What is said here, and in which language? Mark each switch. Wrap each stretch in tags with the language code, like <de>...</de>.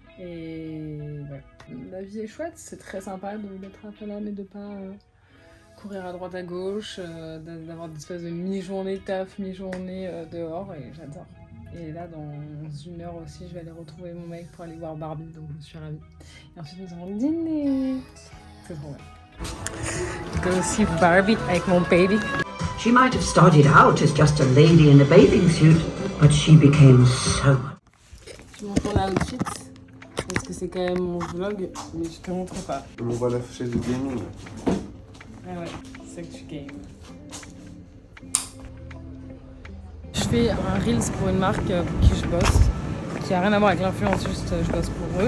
<fr>Et ouais. La vie est chouette, c'est très sympa d'être un peu là, mais de pas courir à droite à gauche, d'avoir des espèces de mi-journée taf, mi-journée dehors, et j'adore. Et là, dans 1 heure aussi, je vais aller retrouver mon mec pour aller voir Barbie, donc je suis ravie. Et ensuite, nous allons dîner. C'est trop bien. Je vais aussi Barbie avec mon baby.</fr> <en>She might have started out as just a lady in a bathing suit, but she became so...</en> <fr>Je montre l'outfit, parce que c'est quand même mon vlog, mais je te montre pas. On voit la chaise de gaming. Ah ouais, c'est que tu games. Je fais un Reels pour une marque pour qui je bosse, qui a rien à voir avec l'influence, juste je bosse pour eux.</fr>